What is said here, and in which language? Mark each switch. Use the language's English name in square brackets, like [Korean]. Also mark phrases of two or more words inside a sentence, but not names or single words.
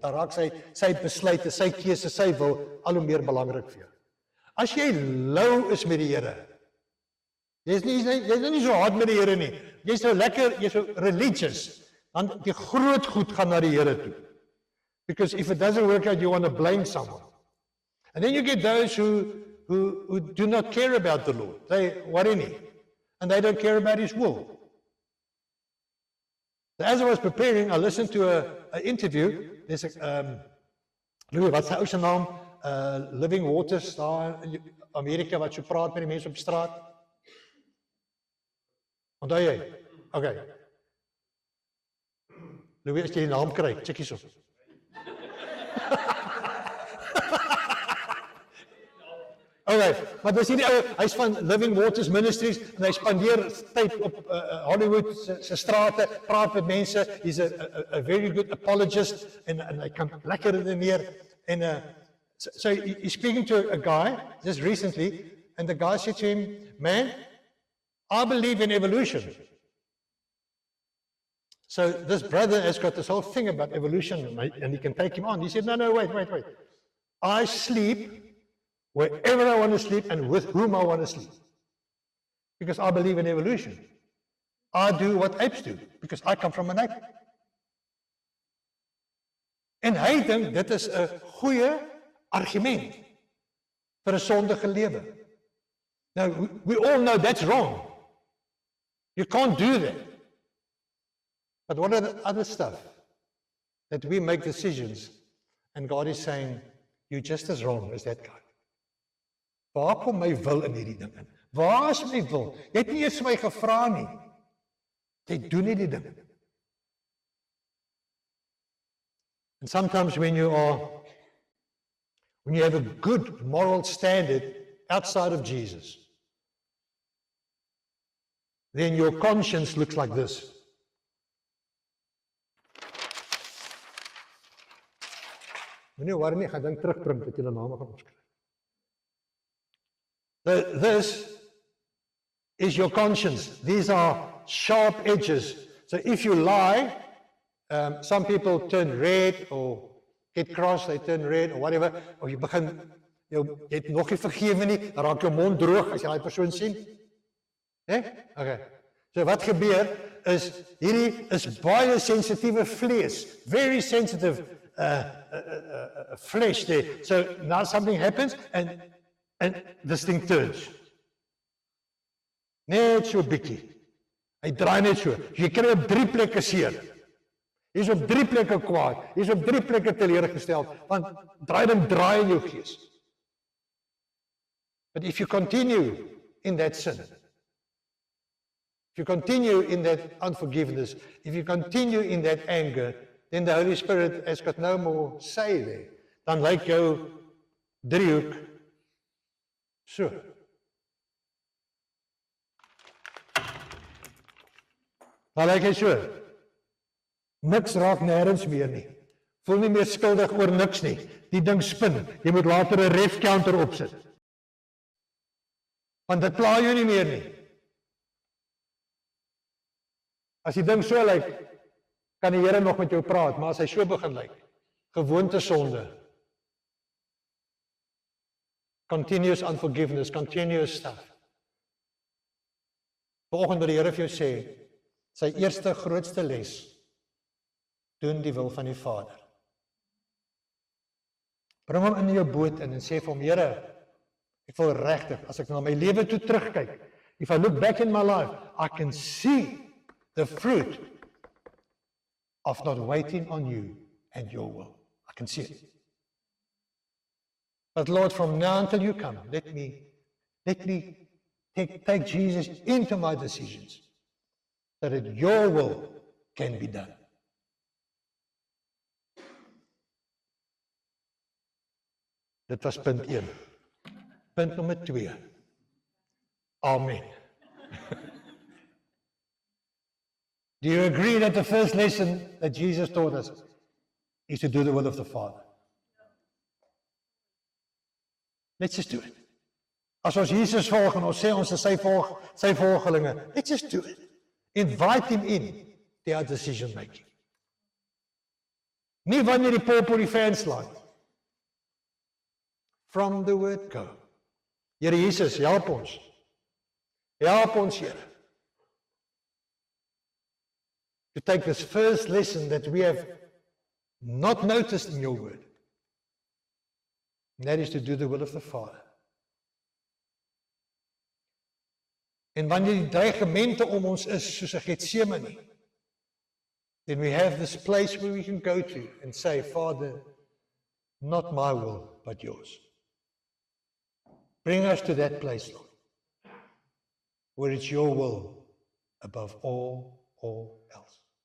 [Afrikaans] Dan raak sy besluite, sy keuse, sy wil al hoe meer belangrik vir jou. As jy lou is met die Here, jy's nie so hard met die Here nie. Jy's so lekker, jy's so religious, dan die groot goed gaan na die Here toe. [English] Because if it doesn't work out, you want to blame someone. And then you get those who do not care about the Lord. They worry nie. And they don't care about His will. So as I was preparing, I listened to an interview. There's a, [Afrikaans] Louis, wat sy ou se naam? Living Waters, daar in Amerika, wat so praat met die mense op straat. Onthou jy? Okay. Louis, as jy die naam kry, check hierso. Okay, maar dis hierdie ou, hy's van Living Waters Ministries en hy spandeer tyd op Hollywood se strate, praat met mense. [English] He's a very good apologist [Afrikaans] en hy kan lekker redeneer en [English] so he's speaking to a guy just recently and the guy said to him, "Man, I believe in evolution." So this brother has got this whole thing about evolution and he can take him on. He said, no, wait. I sleep wherever I want to sleep and with whom I want to sleep. Because I believe in evolution. I do what apes do because I come from an ape. [Afrikaans] En hy dink dit is 'n goeie argument vir 'n sondige lewe. [English] Now we all know that's wrong. You can't do that. But what are the other stuff that we make decisions and God is saying, you're just as wrong as that guy. [Afrikaans] Waar kom my wil in hierdie ding in? Waar is my wil? Jy het nie eers my gevra nie. Jy doen nie die ding. [English] And sometimes when you have a good moral standard outside of Jesus, then your conscience looks like this. [Afrikaans] Moenie worry nie, gaan dink terugbring dat jy die name gaan opskryf. [English] This is your conscience. These are sharp edges. So if you lie, some people turn red or get cross, they turn red or whatever, or [Afrikaans] jy het nog nie vergewe nie, dan raak jou mond droog as jy daai persoon sien. Okay. So wat gebeur is, hierdie is baie sensitiewe vlees, [English] very sensitive flesh there. So now something happens and this thing turns. [Afrikaans] Net so bietjie. Hy draai net so. Jy kry op 3 plekke seer. Jy's op 3 plekke kwaad. Jy's op 3 plekke teleurgestel, want draai in jou gees. [English] But if you continue in that sin, if you continue in that unforgiveness, if you continue in that anger, then the Holy Spirit has got no more say there. [Afrikaans] Dan lyk jou driehoek so. Dan lyk hy so. Niks raak nêrens meer nie. Voel nie meer skuldig oor niks nie. Die ding spin. Jy moet later 'n [English] ref counter [Afrikaans] opsit. Want dit pla jou nie meer nie. As die ding so lyk, kan die Here nog met jou praat, maar as hy so begin lyk, gewoonte sonde, [English] continuous unforgiveness, continuous stuff. [Afrikaans] Vanoggend wil die Here vir jou sê, sy eerste grootste les, doen die wil van die Vader. Bring hom in jou boot in en sê vir hom, Here, ek wil regtig, as ek na my lewe toe terugkyk, [English] if I look back in my life, I can see the fruit of not waiting on you and your will. I can see it. But Lord, from now until you come, let me take Jesus into my decisions, so that your will can be done. [Afrikaans] Dit was punt 1. Punt nommer 2. Amen. [English] Do you agree that the first lesson that Jesus taught us is to do the will of the Father? Let's just do it. [Afrikaans] As ons Jesus volg en ons sê ons is sy volgelinge, [English] let's just do it. Invite him in to our decision making. [Afrikaans] Nie wanneer die pop op die fans laat. [English] From the word go. [Afrikaans] Here Jesus, help ons. Help ons, Here. [English] To take this first lesson that we have not noticed in your word. And that is to do the will of the Father. [Afrikaans] En wanneer die dreigemente om ons is, soos 'n Getsemane, [English] then we have this place where we can go to and say, Father, not my will, but yours. Bring us to that place, Lord, where it's your will above all else.